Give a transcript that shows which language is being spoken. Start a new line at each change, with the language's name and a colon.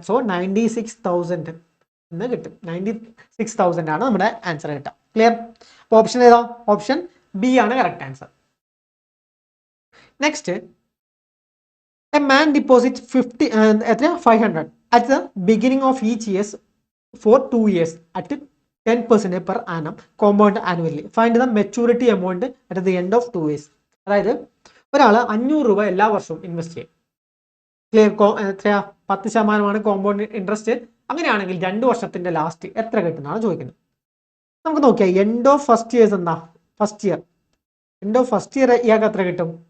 Malayalam: So 96,000 എന്ന് കിട്ടും. 96,000 ആണ് നമ്മുടെ ആൻസർ കിട്ടുക. ക്ലിയർ? അപ്പോൾ ഓപ്ഷൻ ഏതാ? ഓപ്ഷൻ ബി ആണ് correct answer. Next,
English: A man deposit 500 at the beginning of each years for 2 years at 10% per annum compound annually. Find the maturity amount at the end of 2 years.
Malayalam: അതായത് ഒരാൾ 500 രൂപ എല്ലാ വർഷവും invest ചെയ്യും. Clear? എത്രയാ? 10% compound interest. അങ്ങനെയാണെങ്കിൽ 2 വർഷത്തിന്റെ last എത്ര കിട്ടുന്നതാണ് ചോദിക്കുന്നത്. നമുക്ക് നോക്കിയാൽ എൻഡ് ഓഫ് ഫസ്റ്റ് ഇയേഴ്സ് എന്താ? First year. End of first year ഇയാൾക്ക് എത്ര കിട്ടും?